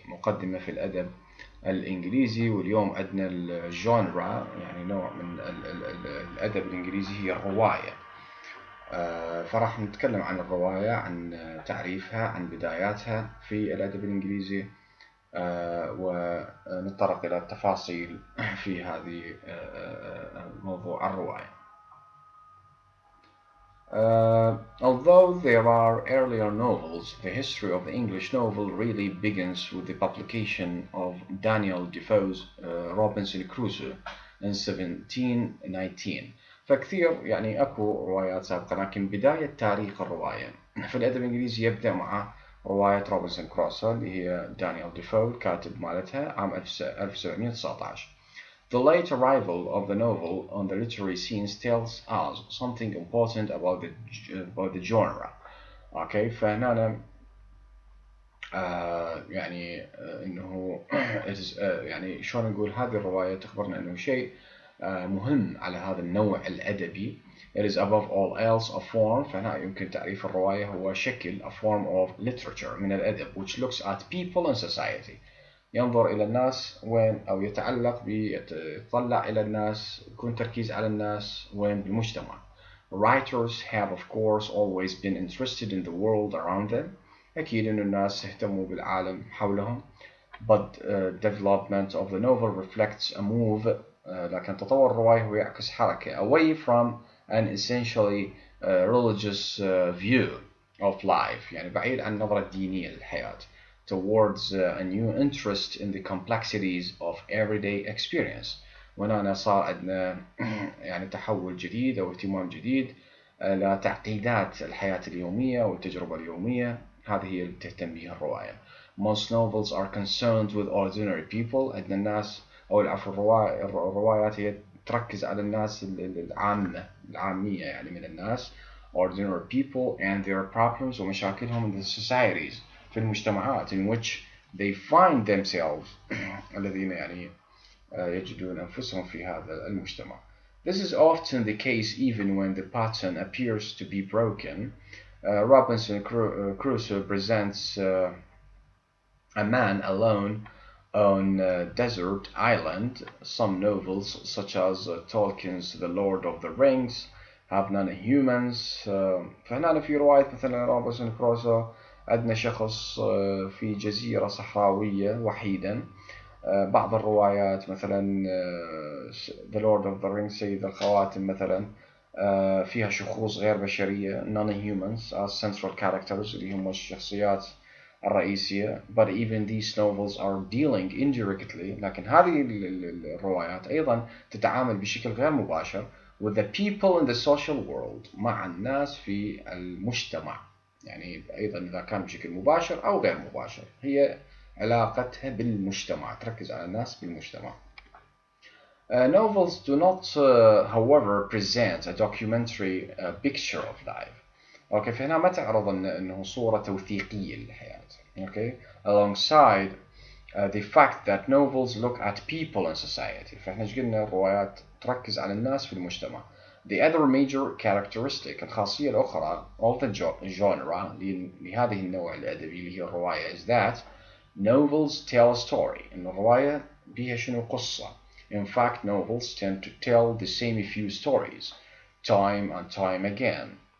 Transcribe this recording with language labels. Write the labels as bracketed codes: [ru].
[ar] مقدمة في الأدب الإنجليزي، واليوم عندنا الجونرا، يعني نوع من الأدب الإنجليزي، هي الرواية. فراح نتكلم عن الرواية، عن تعريفها، عن بداياتها في الأدب الإنجليزي، ونتطرق إلى التفاصيل في هذه موضوع الرواية. [en] Although there are earlier novels, the history of the English novel really begins with the publication of Daniel Defoe's Robinson Crusoe in 1719. [ar] فكثير يعني أكو روايات سابقة، لكن بداية تاريخ الرواية في الأدب الإنجليزي يبدأ مع رواية روبنسون كروسو اللي هي دانيال ديفو الكاتب مالتها عام 1719. [en] The late arrival of the novel on the literary scene tells us something important about the genre. [ar] Okay, فهنا يعني انه يعني شلون نقول، هذه الرواية تخبرنا انه شيء مهم على هذا النوع الأدبي. [en] It is above all else a form. [ar] فهنا يمكن تعريف الرواية هو شكل [en] a form of literature [ar] من الأدب [en] which looks at people and society. [ar] ينظر إلى الناس وين، أو يتعلق يتطلع إلى الناس، يكون تركيز على الناس وين بالمجتمع. [en] Writers have of course always been interested in the world around them. [ar] أكيد إنه الناس اهتموا بالعالم حولهم. [en] But development of the novel reflects a move. [ar] لكن تطور الرواية هو يعكس حركة [en] away from an essentially religious view of life، [ar] يعني بعيد عن النظرة الدينية للحياة. [en] Towards a new interest in the complexities of everyday experience. [ar] وهنا صار عندنا يعني تحول جديد أو اهتمام جديد لتعقيدات الحياة اليومية والتجربة اليومية. هذه هي اللي تهتم بها الرواية. [en] Most novels are concerned with ordinary people. [ar] عندنا الناس، أو العفو، الروايات هي تركز على الناس العامية يعني من الناس. [en] Ordinary people and their problems [ar] ومشاكلهم [en] in the societies، [ar] في المجتمعات [en] in which they find themselves [ar] الذين يعني يجدون أنفسهم في هذا المجتمع. [en] This is often the case even when the pattern appears to be broken. Robinson Crusoe presents a man alone on a desert island. Some novels, such as Tolkien's The Lord of the Rings, have none humans. [ar] فهنا في رواية مثلا روبنسون كروسو عندنا شخص في جزيرة صحراوية وحيدا. بعض الروايات مثلا The Lord of the Rings، سيد الخواتم مثلا، فيها شخوص غير بشرية [en] non-humans as central characters [ar] اللي هم الشخصيات الرئيسية. [en] But even these novels are dealing indirectly، [ar] لكن هذه الروايات أيضا تتعامل بشكل غير مباشر [en] with the people in the social world، [ar] مع الناس في المجتمع. يعني أيضا إذا كان بشكل مباشر أو غير مباشر، هي علاقتها بالمجتمع، تركز على الناس بالمجتمع. [en] Novels do not however present a documentary picture of life. [ar] اوكي، فهنا ما تعرض انه صورة توثيقية للحياة. [en] Okay, alongside the fact that novels look at people in society. [ar] فاحنا ايش قلنا؟ الروايات تركز على الناس في المجتمع. [en] The other major characteristic، [ar] الخاصية الأخرى [en] of the genre [ar] لهذه النوع الأدبي اللي هي الرواية [en] is that novels tell a story. [ar] إن الرواية بها شنو؟ قصة. [en] In fact, novels tend to tell the same few stories time and time again.